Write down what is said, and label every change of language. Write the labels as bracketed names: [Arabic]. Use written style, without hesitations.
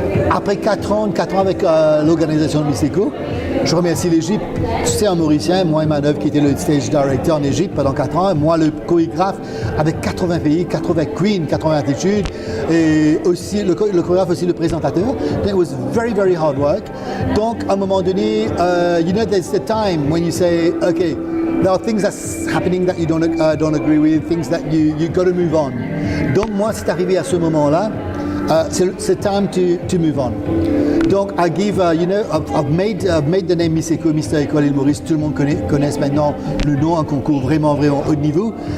[French] Après 4 ans avec l'organisation de Miseko, je remercie l'Égypte. Tu sais, un Mauricien, moi et Manœuvre qui était le stage director en Égypte pendant 4 ans, moi le chorégraphe avec 80 pays, 80 queens, 80 attitudes, et aussi le chorégraphe, aussi le présentateur. [English] It was very, very hard work. [French] Donc, à un moment donné, [English] you know, there's the time when you say, okay, there are things that's happening that you don't agree with, things that you got to move on. [French] Donc, moi, c'est arrivé à ce moment-là. C'est [English] time to move on. [French] Donc, [English] I give, I've made the name Miseko, Mister École Île Maurice. [French] Tout le monde connaît maintenant le nom, un concours vraiment, vraiment haut niveau.